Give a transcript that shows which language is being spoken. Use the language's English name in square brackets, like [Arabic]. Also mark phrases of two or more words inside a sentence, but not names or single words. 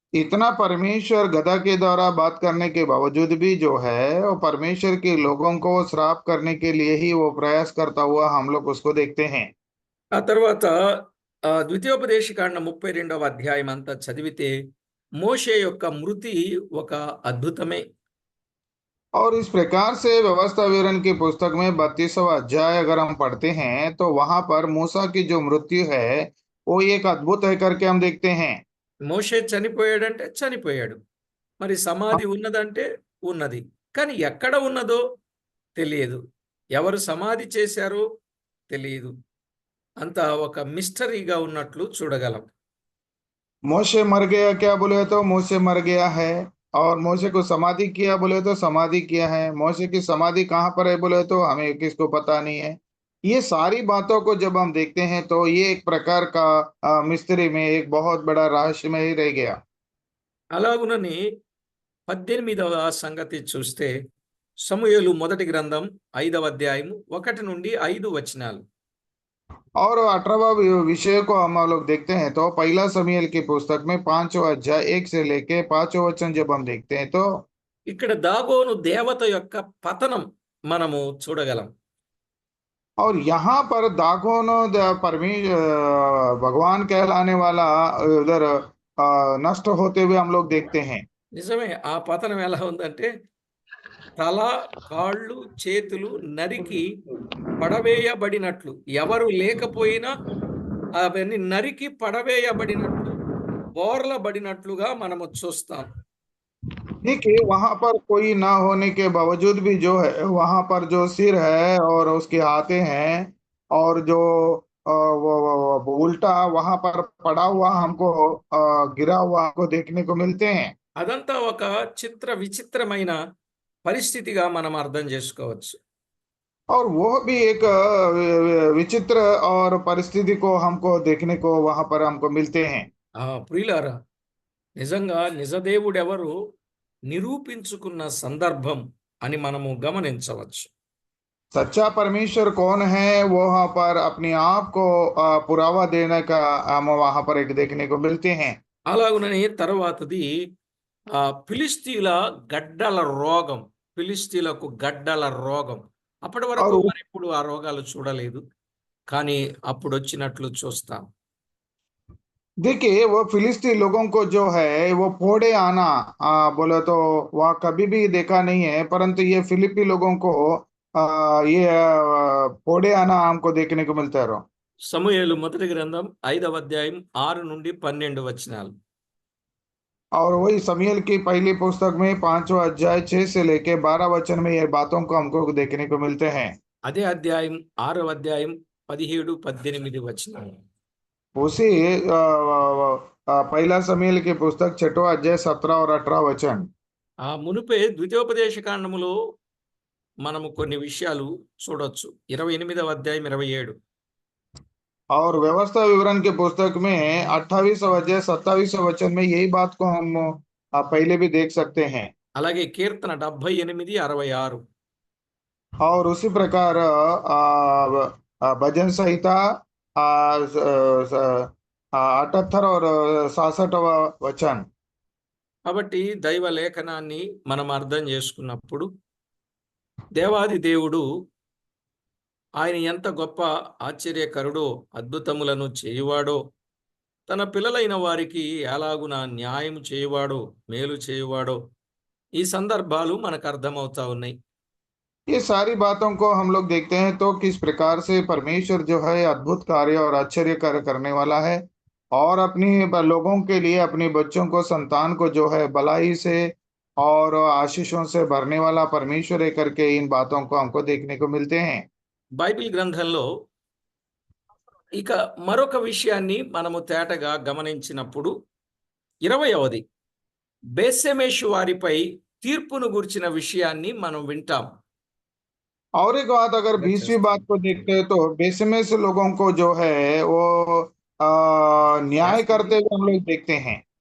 [Hindi] इतना परमेश्वर गधा के द्वारा बात करने के बावजूद भी जो है वो परमेश्वर के लोगों को श्राप करने के लिए ही वो प्रयास करता हुआ हम लोग उसको देखते हैं। [Telugu] ఆ తర్వాత ద్వితీయోపదేశకాండం 32వ అధ్యాయం అంతా చదివితే మోషే యొక్క మృతి ఒక అద్భుతమే. [Hindi] और इस प्रकार से व्यवस्था विवरण की पुस्तक में 32वां अध्याय अगर हम पढ़ते हैं तो वहां पर मूसा की जो मृत्यु है वो एक अद्भुत है करके हम देखते हैं। [Telugu] మోషే చనిపోయాడంటే చనిపోయాడు. మరి సమాధి ఉన్నదంటే ఉన్నది. కానీ ఎక్కడ ఉన్నదో తెలియదు. ఎవరు సమాధి చేశారో తెలియదు. అంతా ఒక మిస్టరీగా ఉన్నట్లు చూడగలం. [Hindi] मोशे मर गया क्या बोले तो मोशे मर गया है। और मोशे को समाधि किया बोले तो समाधि किया है। मोशे की समाधि कहाँ पर है बोले तो हमें किसको पता नहीं है। ये सारी बातों को जब हम देखते हैं तो ये एक प्रकार का मिस्ट्री में एक बहुत बड़ा रहस्य में ही रह गया। [Telugu] అలాగునని 18వ సంగతి చూస్తే సమూయేలు మొదటి గ్రంథం 5వ అధ్యాయం 1 నుండి 5 వచనాలు. [Hindi] और 18वां विषय को हम लोग देखते हैं तो पहला समूएल की पुस्तक में 5वां अध्याय 1 से लेके 5वां वचन जब हम देखते हैं तो [Telugu] ఇక్కడ దాగోను దేవత యొక్క పతనం మనము చూడగలం. [Hindi] और यहाँ पर दागोन भगवान कहलाने वाला उधर नष्ट होते हुए हम लोग देखते हैं। [Telugu] నిజమే, ఆ పతనం ఎలా ఉందంటే తల, కాళ్ళు, చేతులు నరికి పడవేయబడినట్లు, ఎవరు లేకపోయినా అవన్నీ నరికి పడవేయబడినట్లు, బోర్లబడినట్లుగా మనము చూస్తాం. [Hindi] देखिए वहां पर कोई ना होने के बावजूद भी जो है वहां पर जो सिर है और उसके हाथे हैं और जो वो उल्टा वहां पर पड़ा हुआ हमको गिरा हुआ हमको देखने को मिलते हैं। [Telugu] అదంతా ఒక విచిత్రమైన పరిస్థితిగా మనం అర్థం చేసుకోవచ్చు. [Hindi] और वो भी एक विचित्र और परिस्थिति को हमको देखने को वहां पर हमको मिलते हैं। [Telugu] ప్రియులారా, నిజంగా నిజదేవుడెవరు నిరూపించుకున్న సందర్భం అని మనము గమనించవచ్చు. [Hindi] सच्चा परमेश्वर कौन है वो वहां पर अपने आप को पुरावा देने का हम वहां पर एक देखने को मिलते हैं। [Telugu] అలాగునని తర్వాతది ఫిలిస్తీన్ల గడ్డల రోగం. ఫిలిస్తీన్లకు గడ్డల రోగం. అప్పటి వరకు [Hindi] और [Telugu] మరి ఇప్పుడు ఆ రోగాలు చూడలేదు. కానీ అప్పుడు వచ్చినట్లు చూస్తాం. [Hindi] देखिए वो फिलिस्ती लोगों को जो है वो फोड़े आना बोले तो वह कभी भी देखा नहीं है परंतु ये फिलिपी लोगों को ये फोड़े आना हमको देखने को मिलता है। [Telugu] సమూయేలు మొదటి గ్రంథం 5వ అధ్యాయం 6 నుండి 12 వచనాలు. [Hindi] और वही समूएल की पहली पुस्तक में 5वां अध्याय 6 से लेके 12 वचन में ये बातों को हमको देखने को मिलते हैं। [Telugu] అదే అధ్యాయం 6వ అధ్యాయం 17, 18 వచనాలు. [Hindi] उसी पहला समूएल की पुस्तक 6वां अध्याय 17 और 18 वचन। [Telugu] ఆ మునుపే ద్వితీయోపదేశ కాండములో మనము కొన్ని విషయాలు చూడొచ్చు. 28వ అధ్యాయం 27. [Hindi] और व्यवस्था विवरण के पुस्तक में 28 अध्याय 27 वचन में यही बात को हम पहले भी देख सकते हैं। [Telugu] అలాగే కీర్తన 78, 66. [Hindi] और उसी प्रकार भजन संहिता 78 और 66 वचन। [Telugu] కాబట్టి దైవ లేఖనాన్ని మనం అర్థం చేసుకున్నప్పుడు దేవాది దేవుడు ఆయన ఎంత గొప్ప ఆశ్చర్యకరుడో, అద్భుతములను చేయువాడో, తన పిల్లలైన వారికి ఎలాగున న్యాయం చేయువాడో, మేలు చేయువాడో ఈ సందర్భాలు మనకు అర్థమవుతా ఉన్నాయి. [Hindi] ये सारी बातों को हम लोग देखते हैं तो किस प्रकार से परमेश्वर जो है अद्भुत कार्य और आश्चर्य कार्य करने वाला है और अपनी लोगों के लिए अपने बच्चों को संतान को जो है भलाई से और आशीषों से भरने वाला परमेश्वर है करके इन बातों को हमको देखने को मिलते हैं। [Telugu] బైబిల్ గ్రంథంలో ఇక మరొక విషయాన్ని మనము తేటగా గమనించినప్పుడు 20వది బేత్షెమెషు వారిపై తీర్పును గురించిన విషయాన్ని మనం వింటాం. [Hindi] और एक बात अगर 20वीं बात को देखते हैं तो बेशमेश लोगों को जो है वो न्याय करते हुए हम लोग देखते हैं।